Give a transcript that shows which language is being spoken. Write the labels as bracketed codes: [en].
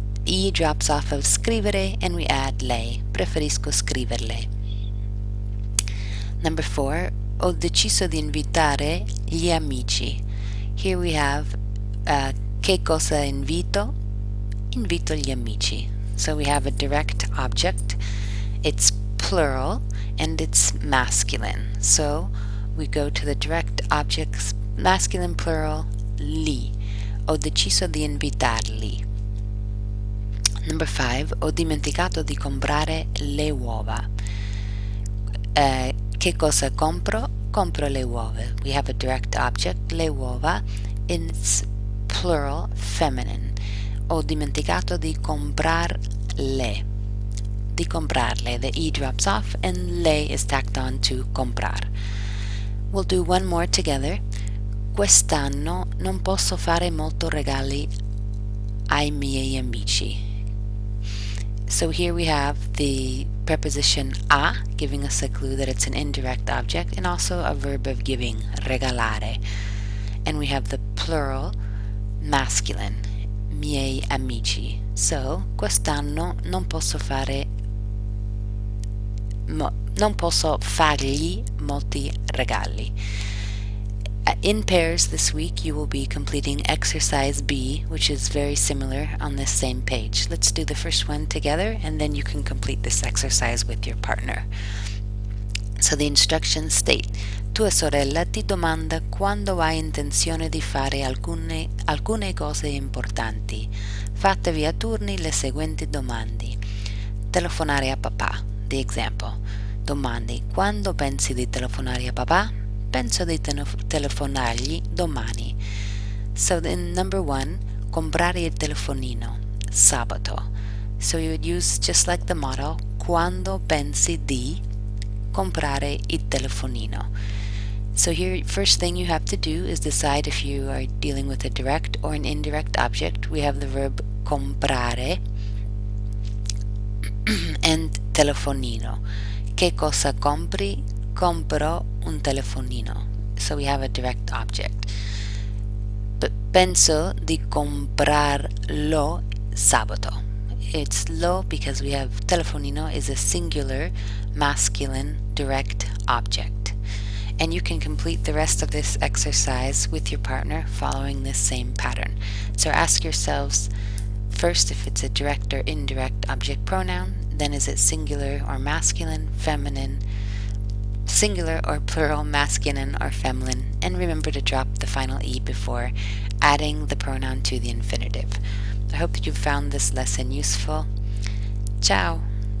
[en] E drops off of scrivere and we add lei. [it] Preferisco scriverle. [en] Number 4, [it] ho deciso di invitare gli amici. [en] Here we have [it] che cosa invito? Invito gli amici. [en] So we have a direct object. It's plural and it's masculine. So we go to the direct objects, masculine plural, li. [it] Ho deciso di invitarli. [en] Number 5, [it] ho dimenticato di comprare le uova. Che cosa compro? Compro le uova. [en] We have a direct object, [it] le uova, [en] in its plural, feminine. [it] Ho dimenticato di comprarle. Di comprarle. [en] The E drops off and le is tacked on to comprar. We'll do one more together. [it] Quest'anno non posso fare molto regali ai miei amici. [en] So here we have the preposition a, giving us a clue that it's an indirect object, and also a verb of giving, regalare. And we have the plural, masculine, [it] miei amici. So, quest'anno non posso fargli molti regali. [en] In pairs this week you will be completing exercise B, which is very similar on this same page. Let's do the first one together and then you can complete this exercise with your partner. So the instructions state: [it] tua sorella ti domanda quando hai intenzione di fare alcune cose importanti. Fatevi a turni le seguenti domande. Telefonare a papà. [en] The example. [it] Domandi: quando pensi di telefonare a papà? Penso di telefonargli domani. [en] So in number 1, [it] comprare il telefonino, sabato. [en] So you would use, just like the model, [it] quando pensi di comprare il telefonino. [en] So here, first thing you have to do is decide if you are dealing with a direct or an indirect object. We have the verb comprare and telefonino. [it] Che cosa compri? Compro un telefonino. [en] So we have a direct object. [it] But penso di comprarlo sabato. [en] It's lo because we have telefonino is a singular, masculine, direct object. And you can complete the rest of this exercise with your partner following this same pattern. So ask yourselves first if it's a direct or indirect object pronoun, then is it singular or masculine, feminine, singular or plural, masculine or feminine, and remember to drop the final E before adding the pronoun to the infinitive. I hope that you found this lesson useful. Ciao!